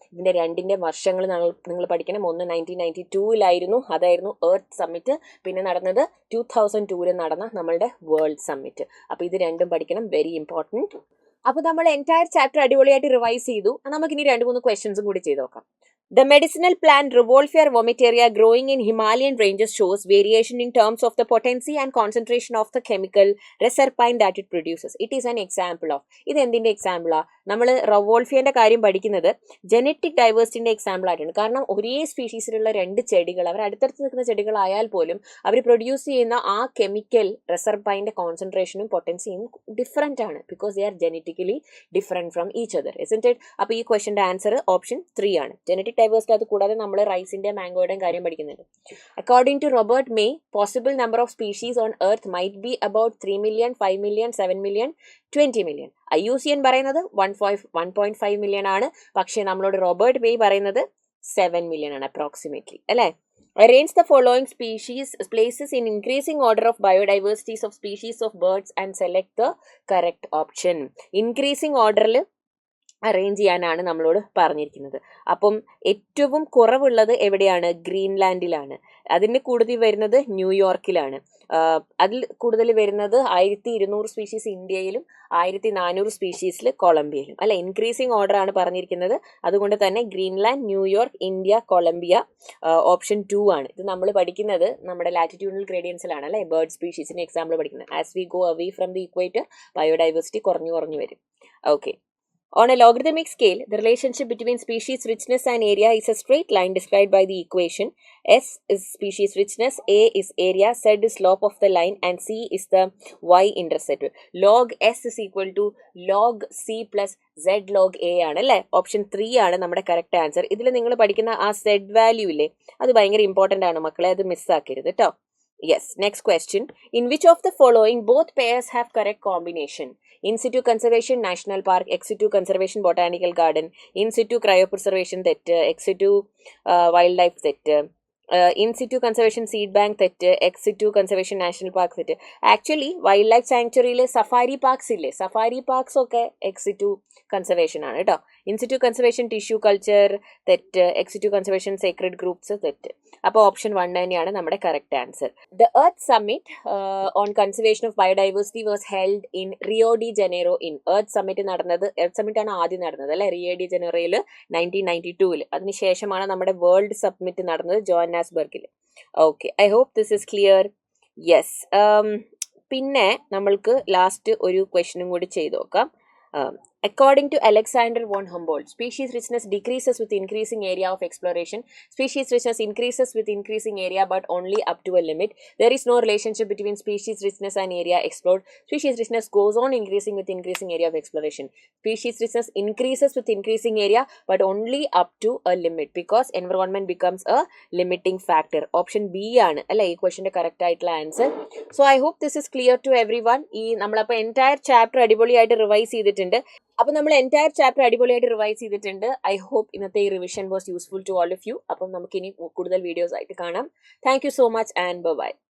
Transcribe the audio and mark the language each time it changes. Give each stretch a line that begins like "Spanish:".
Malayalam: ഇതിൻ്റെ 2ന്റെ വർഷങ്ങൾ നിങ്ങൾ പഠിക്കണം. ഒന്ന് 1992 അതായിരുന്നു എർത്ത് സമ്മിറ്റ്. പിന്നെ നടന്നത് 2002 നടന്ന നമ്മളുടെ വേൾഡ് സമ്മിറ്റ്. അപ്പോൾ ഇത് 2ഉം പഠിക്കണം,
English: Very important.
Malayalam: അപ്പോൾ നമ്മൾ എൻറ്റയർ ചാപ്റ്റർ അടിപൊളിയായിട്ട് റിവൈസ് ചെയ്തു. നമുക്കിനി 2-3 ക്വസ്റ്റ്യൻസും കൂടി ചെയ്ത് നോക്കാം.
English: The medicinal plant Revolvia vomitaria growing in Himalayan ranges shows variation in terms of the potency and concentration of the chemical reserpine that it produces. It is an example of.
Malayalam: ഇത് എന്തിൻ്റെ എക്സാമ്പിളാണ്? നമ്മൾ റവോൾഫിയൻ്റെ കാര്യം പഠിക്കുന്നത് ജനറ്റിക് ഡൈവേഴ്സിറ്റിൻ്റെ എക്സാമ്പിൾ ആയിട്ടാണ്. കാരണം ഒരേ സ്പീഷീസിലുള്ള 2 ചെടികൾ, അവർ അടുത്തടുത്ത് നിൽക്കുന്ന ചെടികളായാൽ പോലും അവർ പ്രൊഡ്യൂസ് ചെയ്യുന്ന ആ കെമിക്കൽ റെസർപൈൻ്റെ കോൺസെൻട്രേഷനും പൊട്ടൻസിയും ഡിഫറെൻ്റ് ആണ്.
English: Because they are genetically different from each other, isn't it?
Malayalam: അപ്പോൾ ഈ ക്വസ്റ്റൻ്റെ ആൻസർ ഓപ്ഷൻ 3 ആണ്. Genetic diversity. അത് കൂടാതെ നമ്മൾ റൈസിൻ്റെ, മാംഗോയുടെയും കാര്യം പഠിക്കുന്നുണ്ട്.
English: According to Robert May, possible number of species on earth might be about 3 million, 5 million, 7 million, 20 million.
Malayalam: IUCN പറയുന്നത് 1.5 million ആണ്. പക്ഷേ നമ്മളോട് റോബർട്ട് മേ പറയുന്നത് 7 million ആണ് അപ്രോക്സിമേറ്റ്ലി അല്ലേ.
English: Arrange the following species places in increasing order of biodiversities of species of birds and select the correct option.
Malayalam: Increasing orderൽ arrange ചെയ്യാനാണ് നമ്മളോട് പറഞ്ഞിരിക്കുന്നത്. അപ്പം ഏറ്റവും കുറവുള്ളത് എവിടെയാണ്? ഗ്രീൻലാൻഡിലാണ്. അതിന് കൂടുതൽ വരുന്നത് ന്യൂയോർക്കിലാണ്. അതിൽ കൂടുതൽ വരുന്നത് 1200 സ്പീഷീസ് ഇന്ത്യയിലും 1400 സ്പീഷീസിൽ കൊളംബിയയിലും അല്ലെ. ഇൻക്രീസിങ് ഓർഡർ ആണ് പറഞ്ഞിരിക്കുന്നത്. അതുകൊണ്ട് തന്നെ Greenland, New York, India, Colombia option 2 ആണ്. ഇത് നമ്മൾ പഠിക്കുന്നത് നമ്മുടെ ലാറ്റിറ്റ്യൂഡിനൽ ഗ്രേഡിയൻസിലാണ് അല്ലെ. ബേർഡ് സ്പീഷീസിന്റെ എക്സാമ്പിൾ പഠിക്കുന്നത്.
English: as we go away from the equator
Malayalam: biodiversity കുറഞ്ഞു വരും.
English: Okay. On a logarithmic scale, the relationship between species richness and area is a straight line described by the equation. S is species richness, A is area, Z is slope of the line, and C is the y-intercept. Log S is equal to log C plus Z log A
Malayalam: ആണ് അല്ലേ. Option 3 ആണ് നമ്മുടെ correct answer. ഇതിൽ നിങ്ങൾ പഠിക്കുന്ന ആ Z value ഇല്ലേ, അത് ഭയങ്കര ഇമ്പോർട്ടൻ്റ് ആണ് മക്കളെ, അത് മിസ്സാക്കരുത് കേട്ടോ.
English: Yes, next question. In which of the following both pairs have correct combination? In situ conservation national park, ex situ conservation botanical garden, in situ cryopreservation തെറ്റ്, ex situ wildlife തെറ്റ്, in situ conservation seed bank തെറ്റ്, ex situ conservation national park തെറ്റ്.
Malayalam: Actually wild life സാങ്ച്വറിയിൽ safari parks ഇല്ലേ, safari parks ഒക്കെ ex situ conservation ആണ് കേട്ടോ. In situ conservation tissue culture തെറ്റ്, X situ conservation Sacred groups തെറ്റ്. അപ്പോൾ ഓപ്ഷൻ 1 തന്നെയാണ് നമ്മുടെ correct answer.
English: The earth summit on conservation of biodiversity was held in Rio de Janeiro in.
Malayalam: Earth summit നടന്നത്, earth summit ആണ് ആദ്യം നടന്നത് അല്ലെ, റിയോ ഡി ജനീറോയിൽ 1992. അതിനുശേഷമാണ് നമ്മുടെ വേൾഡ് സമ്മിറ്റ് നടന്നത് ജോഹന്നാസ്ബർഗിൽ.
English: Okay, I hope this is clear.
Malayalam: Yes, പിന്നെ നമ്മൾക്ക് ലാസ്റ്റ് ഒരു ക്വസ്റ്റ്യനും കൂടി ചെയ്ത് നോക്കാം.
English: According to Alexander von Humboldt, species richness decreases with increasing area of exploration. Species richness increases with increasing area, but only up to a limit. There is no relationship between species richness and area explored. Species richness goes on increasing with increasing area of exploration. Species richness increases with increasing area, but only up to a limit, because environment becomes a limiting factor.
Malayalam: Option B ആണ് അല്ലെ ഈ ക്വസ്റ്റിന്റെ correct ആയിട്ടുള്ള answer.
English: So I hope this is clear to everyone.
Malayalam: ഈ നമ്മളപ്പോൾ entire chapter അടിപൊളിയായിട്ട് revise ചെയ്തിട്ടുണ്ട്. അപ്പോൾ നമ്മൾ എൻറ്റയർ ചാപ്റ്റർ അടിപൊളിയായിട്ട് റിവൈസ് ചെയ്തിട്ടുണ്ട്.
English: I hope
Malayalam: ഇന്നത്തെ ഈ revision
English: Was useful to all of you.
Malayalam: അപ്പം നമുക്കിനി കൂടുതൽ വീഡിയോസ് ആയിട്ട് കാണാം.
English: Thank you so much and bye.